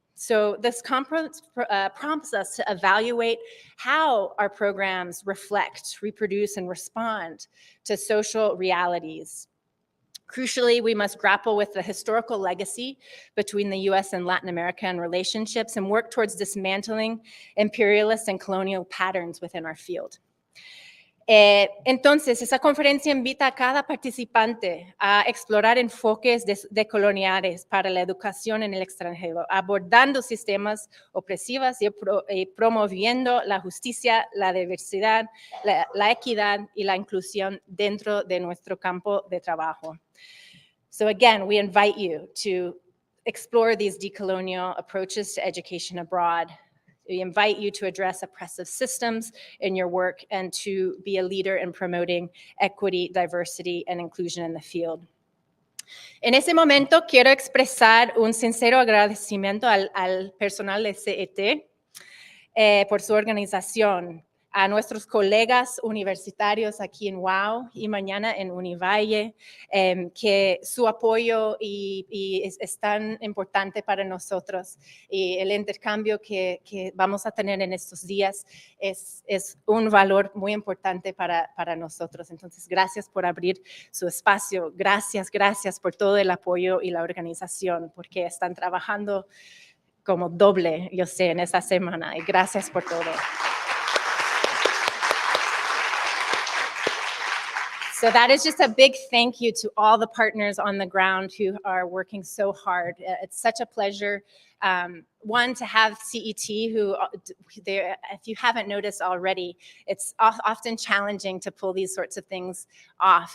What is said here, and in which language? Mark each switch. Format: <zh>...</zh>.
<en>So this conference prompts us to evaluate how our programs reflect, reproduce, and respond to social realities. Crucially, we must grapple with the historical legacy between the US and Latin America and relationships and work towards dismantling imperialist and colonial patterns within our field.</en> <es>Entonces, esa conferencia invita a cada participante a explorar enfoques decoloniales para la educación en el extranjero, abordando sistemas opresivos y promoviendo la justicia, la diversidad, la equidad y la inclusión dentro de nuestro campo de trabajo.</es> <en>So again, we invite you to explore these decolonial approaches to education abroad. We invite you to address oppressive systems in your work and to be a leader in promoting equity, diversity, and inclusion in the field.</en> <es>En ese momento quiero expresar un sincero agradecimiento al personal de CET por su organización, a nuestros colegas universitarios aquí en UAU y mañana en Univalle, que su apoyo es tan importante para nosotros, y el intercambio que vamos a tener en estos días es un valor muy importante para nosotros. Entonces, gracias por abrir su espacio, gracias por todo el apoyo y la organización, porque están trabajando como doble, yo sé, en esta semana, y gracias por todo.</es> <en>So that is just a big thank you to all the partners on the ground who are working so hard. It's such a pleasure, one, to have CET, who, if you haven't noticed already, it's often challenging to pull these sorts of things off.</en>